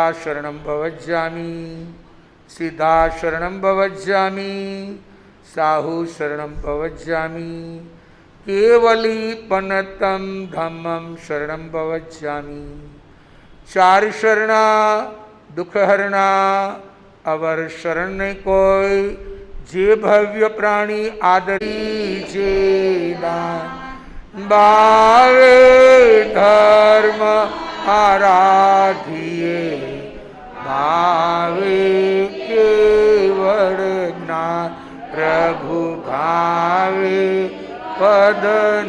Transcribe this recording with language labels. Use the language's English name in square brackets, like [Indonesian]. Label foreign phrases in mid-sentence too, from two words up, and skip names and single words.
[Prakrit languages] शरणं भवज्जामि, सिद्धा शरणं भवज्जामि, साहु शरणं भवज्जामि, केवली पनतं धम्मं शरणं भवज्जामि. [Gujarati] 4 શરણા દુખહરણા અવર શરણ નહીં કોઈ, જે ભવ્ય પ્રાણી આદરી જે ભાવે ધર્મ આરાધિએ, ભાવે કેવળ જ્ઞાન પ્રભુ ભાવે પદ નીર.